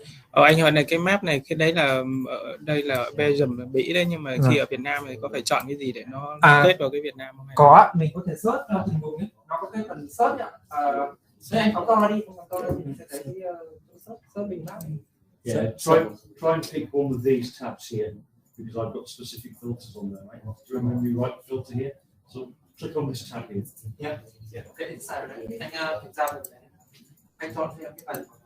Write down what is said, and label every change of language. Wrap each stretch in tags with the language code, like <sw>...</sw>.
<vi>Anh hỏi này, cái map này, cái đấy là ở đây là Belgium là Mỹ đấy, nhưng mà khi ở Việt Nam thì có phải chọn cái gì để nó kết vào cái Việt Nam không? Có, mình có thể search theo từng vùng ấy, nó có cái phần search ạ. Nếu anh phóng to đi, không phóng to đâu thì mình sẽ thấy search bình map.</vi> <en>Yeah, try and pick one of these tabs here because I've got specific filters on there. Right? Do you remember your right filter here? So click on this tab here. Yeah. Okay, inside đấy.</en> <vi>Anh thực ra anh chọn theo cái phần.</vi>